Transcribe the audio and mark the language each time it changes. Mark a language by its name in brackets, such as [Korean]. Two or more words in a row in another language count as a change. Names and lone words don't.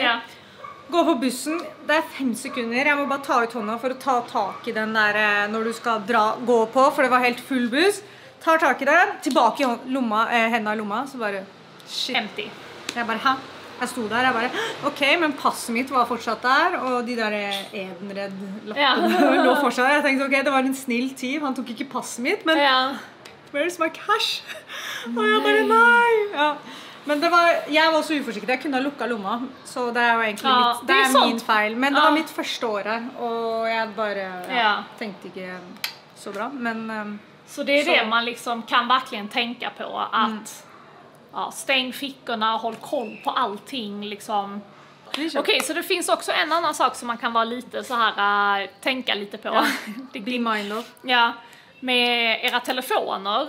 [Norwegian] Gå på bussen, det 5 sekunder, jeg må bare ta ut hånda for å ta tak I den der når du skal gå på, for det var helt full buss. Tar tak I den, tilbake I lomma, hendene I lomma, så bare shit. Empty. Jeg bare, hæ? Jeg sto der, jeg bare, ok, men passet mitt var fortsatt der, og de der Edenred-lappene lå fortsatt der. Jeg tenkte, ok, det var en snill tyv, han tok ikke passet mitt, men [English] where's my cash? [Norwegian] Og jeg bare, nei! Ja. Men det var, jeg var så uforsiktig, jeg kunne ha lukket lomma, så det jo egentlig litt, det min feil. Men det var mitt første år her, og jeg bare tenkte ikke så bra, men... [Swedish] Så det det man liksom kan verkligen tänka på, att stäng fickorna, håll koll på allting liksom. Okej, så det finns också en annan sak som man kan vara lite så här tänka lite på. [English] Be mindful. [Swedish] Ja, med era telefoner.